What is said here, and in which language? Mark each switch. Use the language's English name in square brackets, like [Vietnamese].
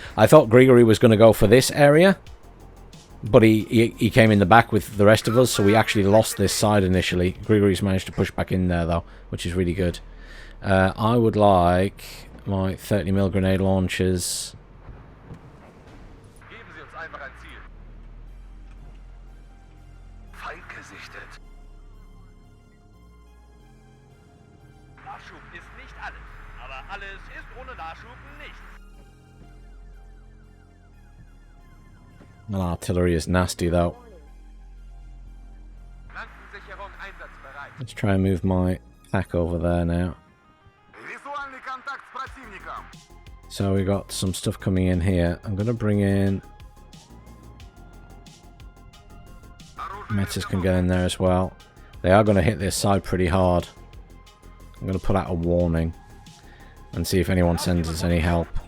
[English] I thought Grigory was going to go for this area, but he came in the back with the rest of us, so we actually lost this side initially. Grigory's managed to push back in there, though, which is really good. I would like my 30mm grenade launchers. [German] Geben Sie uns einfach ein Ziel. Feind gesichtet. Nachschub ist nicht alles, aber alles ist ohne Nachschub nichts. [English] Well, artillery is nasty, though. [German] Flankensicherung einsatzbereit. [English] Let's try and move my pack over there now. [Russian] Визуальный контакт с противником. [English] So we got some stuff coming in here. I'm going to bring in... Metis can get in there as well. They are going to hit this side pretty hard. I'm going to put out a warning and see if anyone sends us any help.